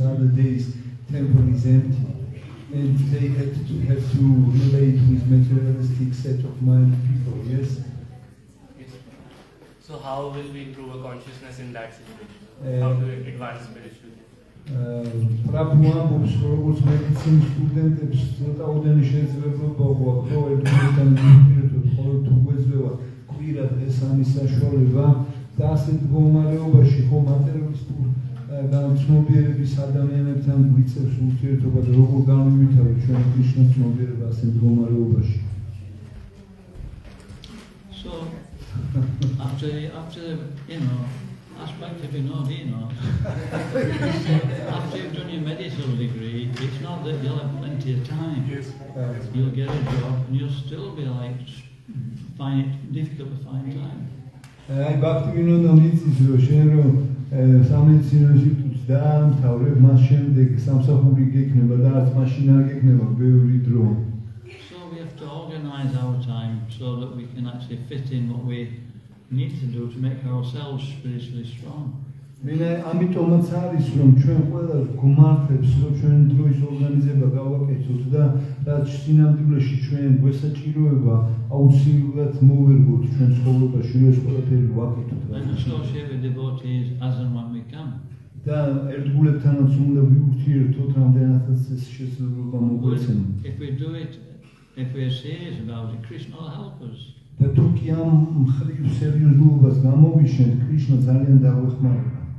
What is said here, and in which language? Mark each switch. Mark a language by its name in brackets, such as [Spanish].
[English] Other days, temple is empty, and they have to relate with materialistic set of mind people. Yes. So how will we improve our consciousness in that situation? How to advance spiritually? [Georgian] Prabhu ამბობს, როგორც მედიცინის სტუდენტებს ცოტაოდენი შესაძლებლობა გვაქვს, რომ ერთმანეთთან მივიდოთ, ხოლო თუ გვეძლევა კვირად ეს ამის საშუალება და ასეთ მდგომარეობაში ხო მატერიალისტურ ცნობიერების ადამიანებთან გვიწევს ურთიერთობა და როგორ განვივითაროთ ჩვენ ქრიშნას ცნობიერება ასეთ მდგომარეობაში. [English] So after aspect of after you've done your medical degree, it's not that you'll have plenty of time. Yes. You'll get a job and you'll still be find it difficult to find time. [Georgian] აი ბაქტივინონდა მიწის რომ შენ რომ სამედიცინო ინსტიტუტს დაამთავრებ, მას შემდეგ სამსახური გექნება და არც მაშინ არ გექნება ბევრი დრო. [English] So we have to organize our time so that we can actually fit in what we need to do to make ourselves spiritually strong. [Georgian] მე ამიტომაც არის რომ ჩვენ ყველა გვმართებს რომ ჩვენ დროის ორგანიზება გავაკეთოთ და რაც სინამდვილეში ჩვენ გვესაჭიროება აუცილებლად მოვერგოთ ჩვენ ცხოვრებაში რომ ეს ყველაფერი ვაკეთოთ. [English] And associate with devotees as and when we can. [Georgian] და ერთგულებთანაც უნდა ვიურთიერთოთ რამდენადაც ეს შესაძლებლობა მოგვეცემა. [English] If we do it, if we are serious about it, Krishna will help us. [Georgian] და თუ კი ამ მხრივ სერიოზულობას გამოვიშენთ, კრიშნა ძალიან დაგვეხმარება.